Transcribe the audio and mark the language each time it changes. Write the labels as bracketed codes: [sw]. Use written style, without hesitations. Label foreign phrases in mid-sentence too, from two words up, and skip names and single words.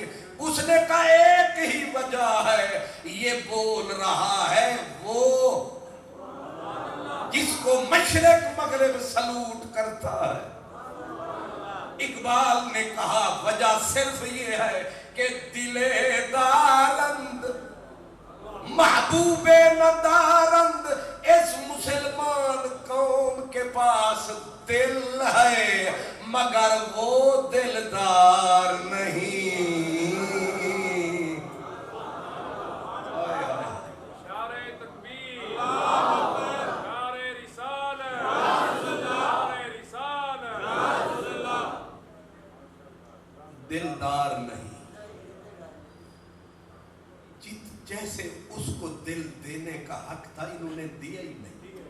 [ur] اس نے کہا ایک ہی وجہ ہے, یہ بول رہا ہے وہ جس کو مشرق مغرب سلوٹ کرتا ہے. اقبال نے کہا وجہ صرف یہ ہے کہ [fa] دل دارند محبوب ندارند, [ur] اس مسلمان قوم کے پاس دل ہے مگر وہ دلدار نہیں. دلدار نہیں, جیسے اس کو دل دینے کا حق تھا انہوں نے دیا ہی نہیں.